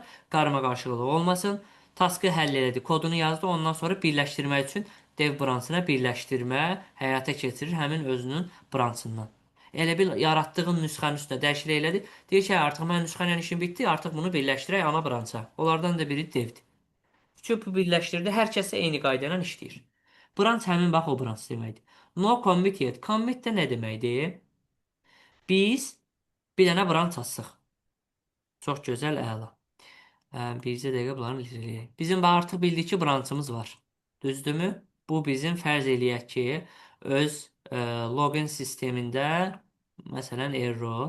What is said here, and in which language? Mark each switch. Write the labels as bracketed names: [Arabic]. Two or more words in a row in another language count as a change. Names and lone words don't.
[Azerbaijani] Qarmaqarışıqlıq olmasın. Taskı həll elədi, kodunu yazdı, ondan sonra birləşdirmək üçün dev branşına birləşdirmə həyata keçirir həmin özünün branşından. Elə bil yaratdığın nüsxənin üstünə dəyişiklik elədi. Deyir ki, artıq mənim nüsxə ilə işim bitdi, artıq bunu birləşdirək ana branşa. Onlardan da biri devdir. Üçü birləşdirdi. Hər kəs eyni qayda ilə işləyir. Branch həmin bax o branch deməkdir. [English] No commit yet. [Azerbaijani] Commit də nə deməkdir? Biz bir dənə branch açsaq. Çox gözəl, əla. Bircə dəqiqə bunları eləyək. Bizim bax artıq bildik ki, branchımız var. Düzdürmü? Bu bizim fərz eləyək ki, öz login sistemində məsələn error.